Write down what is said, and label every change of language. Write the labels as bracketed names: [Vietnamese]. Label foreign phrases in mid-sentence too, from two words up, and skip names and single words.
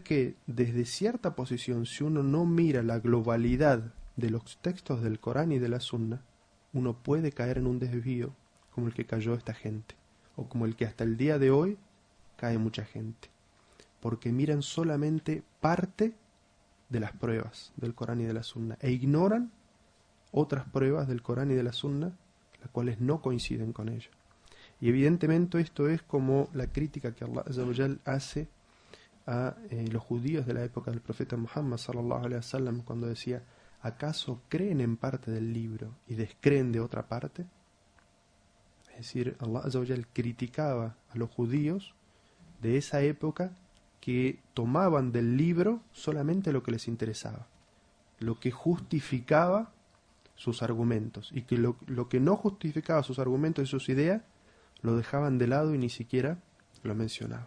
[Spanish] que desde cierta posición, si uno no mira la globalidad de los textos del Corán y de la Sunna, uno puede caer en un desvío como el que cayó esta gente, o como el que hasta el día de hoy cae mucha gente, porque miran solamente parte de las pruebas del Corán y de la Sunna, e ignoran otras pruebas del Corán y de la Sunna, las cuales no coinciden con ella. Y evidentemente esto es como la crítica que [Arabic] الله عز وجل [Spanish] hace a los judíos de la época del profeta Muhammad [Arabic] صلى الله عليه وسلم, [Spanish] cuando decía: ¿acaso creen en parte del libro y descreen de otra parte? Es decir, [Arabic] الله عز وجل [Spanish] criticaba a los judíos de esa época que tomaban del libro solamente lo que les interesaba, lo que justificaba sus argumentos, y que lo que no justificaba sus argumentos y sus ideas lo dejaban de lado y ni siquiera lo mencionaban.